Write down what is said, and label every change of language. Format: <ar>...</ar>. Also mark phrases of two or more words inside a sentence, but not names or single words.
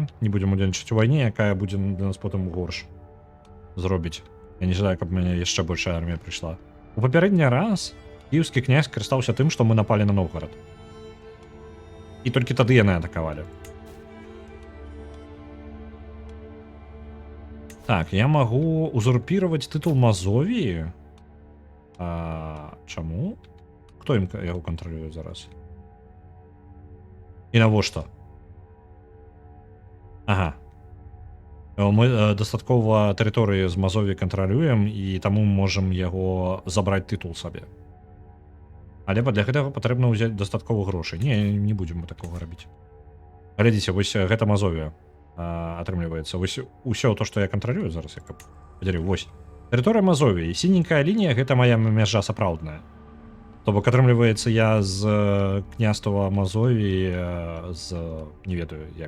<be>Не будзем удзельнічаць у вайне, якая будзе для нас потым горш зробіць. Я не жадаю, каб мяне яшчэ большая армія прыйшла. У папярэдні раз кіеўскі князь карыстаўся тым, што мы напалі на Новгарад. І толькі тады яны атакавалі.</be> <ru>Так, я могу узурпировать титул Мазовії.</ru> <uk>Чому? Хто його контролює зараз?</uk> <be>І навошта? Ага.</be> <uk>Ми дастаткова території з Мазові контролюємо, і тому можемо його забрати титул собі.</uk> <be>Але для гэтага патрэбна ўзяць дастаткова грошай. Не будзем мы такого рабіць. Глядзіце, вось гэта Мазовія атрымліваецца. Вось усё то, што я кантралюю зараз, я падзялю. Вось. Тэрыторыя Мазовіі. Сіненькая лінія гэта моя мяжа сапраўдная. То бок атрымліваецца я з княства Мазовіі з не ведаю як.</be>